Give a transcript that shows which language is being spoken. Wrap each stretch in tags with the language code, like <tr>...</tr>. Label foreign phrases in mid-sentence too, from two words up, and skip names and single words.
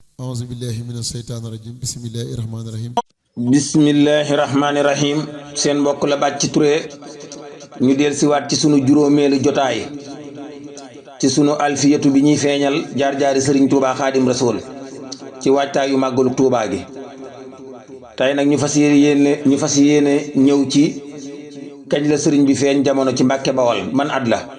<ar>أعوذ بالله من الشيطان الرجيم. بسم الله الرحمن الرحيم. بسم الله الرحمن الرحيم.</ar> <wo>Seen mbokk la Bathie Touré. Ñu del siwaat ci sunu juróomeelu jotaay. Ci sunu alfiyatu bi ñuy feeñal jaar-jaari Sëriñ Tuubaa Xaadim Rasuul. Ci waajtaayu màggalu Tuubaa gi. Tey nag ñu fas yéene, ñu fas yéene ñëw ci kañ la sëriñ bi feeñ jamono ci Mbàkke Bawol, ban at la?</wo>